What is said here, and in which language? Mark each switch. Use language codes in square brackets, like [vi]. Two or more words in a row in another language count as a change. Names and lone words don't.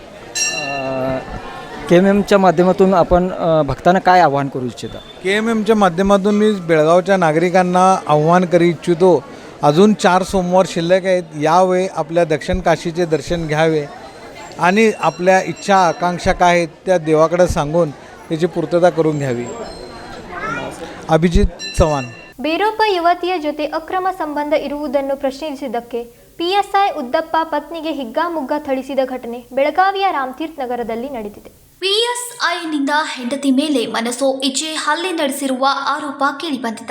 [mr] KMMच्या माध्यमातून आपण भक्तांना काय आवाहन करू इच्छिता? KMMच्या माध्यमातून मी बेळगावच्या नागरिकांना आव्हान करू इच्छितो, अजून 4 सोमवार शिल्लक आहेत. यावेळी आपल्या दक्षिण काशीचे दर्शन घ्यावे आणि आपल्या इच्छा आकांक्षा काय आहेत त्या देवाकडे सांगून त्याची पूर्तता करून घ्यावी. [kn] ಅಭಿಜಿತ್ ಚವಾಣ್. ಬೇರೊಬ್ಬ ಯುವತಿಯ ಜೊತೆ ಅಕ್ರಮ ಸಂಬಂಧ ಇರುವುದನ್ನು ಪ್ರಶ್ನಿಸಿದ್ದಕ್ಕೆ PSI ಉದ್ದಪ್ಪ ಪತ್ನಿಗೆ ಹಿಗ್ಗಾಮುಗ್ಗಾ ಥಳಿಸಿದ ಘಟನೆ ಬೆಳಗಾವಿಯ ರಾಮತೀರ್ಥ ನಗರದಲ್ಲಿ ನಡೆದಿದೆ. PSIನಿಂದ ಹೆಂಡತಿ ಮೇಲೆ ಮನಸೋ ಇಚ್ಛೆ ಹಲ್ಲೆ ನಡೆಸಿರುವ ಆರೋಪ ಕೇಳಿಬಂದಿದೆ.